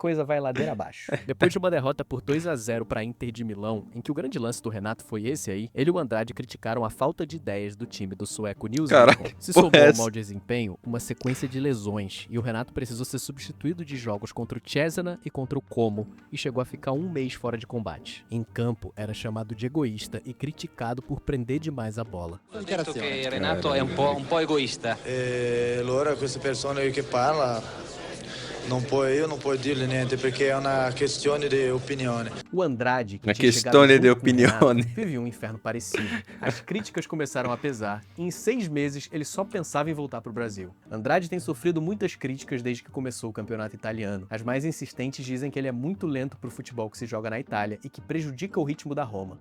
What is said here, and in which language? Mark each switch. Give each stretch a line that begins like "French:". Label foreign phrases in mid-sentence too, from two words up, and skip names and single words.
Portuguese: a coisa vai ladeira abaixo. Depois de uma derrota por 2-0 para Inter de Milão, em que o grande lance do Renato foi esse aí, ele e o Andrade criticaram a falta de ideias do time do sueco Nils Caraca, Lidbom. Se porra somou é ao essa? mau desempenho, uma sequência de lesões, e o Renato precisou ser substituído de jogos contra o Cesena e contra o Como, e chegou a ficar 1 mês fora de combate. Em campo, era chamado de egoísta e criticado por prender demais a bola.
Italian: Ho detto che Renato è un po' egoista. E allora queste persone che parla io non può dirgli niente perché è una questione di opinione.
Portuguese: O Andrade, que Uma tinha questão chegado de junto com o Renato,
Italian: opinione.
Portuguese: vivia um inferno parecido. As críticas começaram a pesar e em 6 meses ele só pensava em voltar para o Brasil. Andrade tem sofrido muitas críticas desde que começou o campeonato italiano. As mais insistentes dizem que ele é muito lento para o futebol que se joga na Itália e que prejudica o ritmo da Roma.